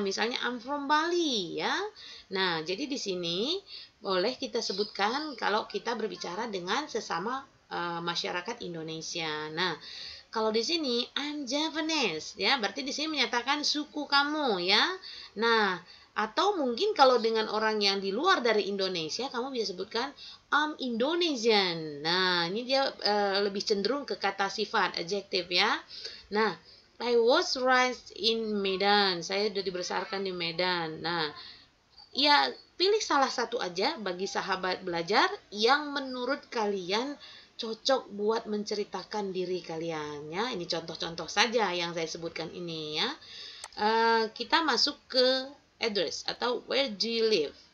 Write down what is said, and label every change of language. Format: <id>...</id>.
<id>Misalnya</id> <en>I'm from Bali</en> <id>ya. Nah, jadi di sini boleh kita sebutkan kalau kita berbicara dengan sesama masyarakat Indonesia. Nah, kalau di sini</id> <en>I'm Javanese</en> <id>ya, berarti di sini menyatakan suku kamu ya. Nah, atau mungkin kalau dengan orang yang di luar dari Indonesia, kamu bisa sebutkan</id> <en>I'm Indonesian.</en> <id>Nah, ini dia lebih cenderung ke kata sifat, adjektif ya.</id> <en>Nah, I was raised in Medan.</en> <id>Saya sudah dibesarkan di Medan. Nah, ya pilih salah satu aja bagi sahabat belajar yang menurut kalian cocok buat menceritakan diri kalian ya. Ini contoh-contoh saja yang saya sebutkan ini ya. Kita masuk ke address atau</id> <en>where do you live.</en>